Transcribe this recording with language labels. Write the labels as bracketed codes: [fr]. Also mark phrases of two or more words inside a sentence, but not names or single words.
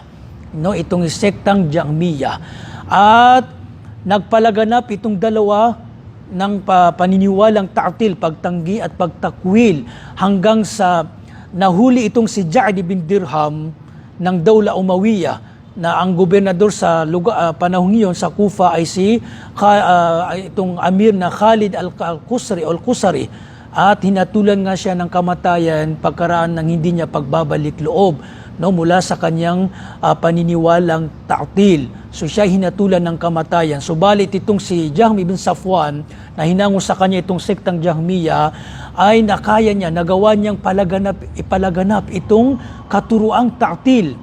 [tl] Itong sektang Jahmiyah. At nagpalaganap itong dalawa ng paniniwalang ta'til, pagtanggi at pagtakwil, hanggang sa nahuli itong si Ja'd bin Dirham ng Dawla Umayyah, na ang gobernador sa panahon iyon sa Kufa ay itong Amir na Khalid al-Qusari, at hinatulan nga siya ng kamatayan pagkaraan ng hindi niya pagbabalik loob mula sa kanyang paniniwalang ta'til. So siya hinatulan ng kamatayan. Subalit itong si Jahm ibn Safwan, na hinango sa kanya itong sektang Jahmiyah, ay nakaya niya, nagawa niyang ipalaganap itong katuruang ta'til.